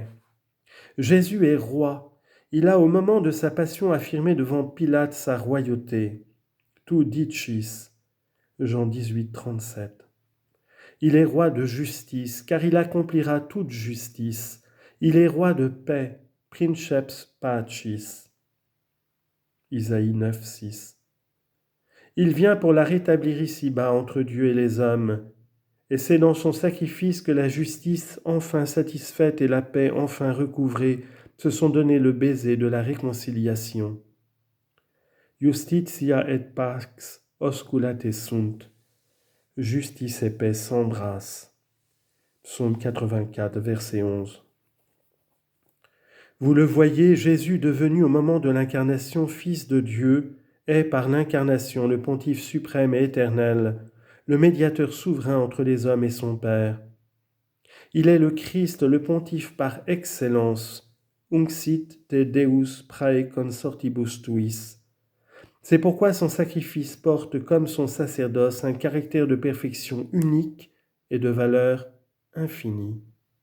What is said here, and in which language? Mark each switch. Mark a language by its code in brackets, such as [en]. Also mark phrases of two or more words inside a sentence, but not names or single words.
[fr] Jésus est roi. Il a au moment de sa passion affirmé devant Pilate sa royauté. [la] Tu dicis, Jean 18, 37. [fr] Il est roi de justice, car il accomplira toute justice. Il est roi de paix, [la] princeps pacis. [fr] Isaïe 9, 6. Il vient pour la rétablir ici-bas entre Dieu et les hommes, et c'est dans son sacrifice que la justice enfin satisfaite et la paix enfin recouvrée se sont donné le baiser de la réconciliation. [la] Justitia et pax osculate sunt. [fr] Justice et paix s'embrassent. Psaume 84, verset 11. Vous le voyez, Jésus, devenu au moment de l'incarnation Fils de Dieu, est par l'incarnation le Pontife suprême et éternel, le médiateur souverain entre les hommes et son Père. Il est le Christ, le Pontife par excellence, [la] unxit te Deus prae consortibus tuis. [fr] C'est pourquoi son sacrifice porte comme son sacerdoce un caractère de perfection unique et de valeur infinie.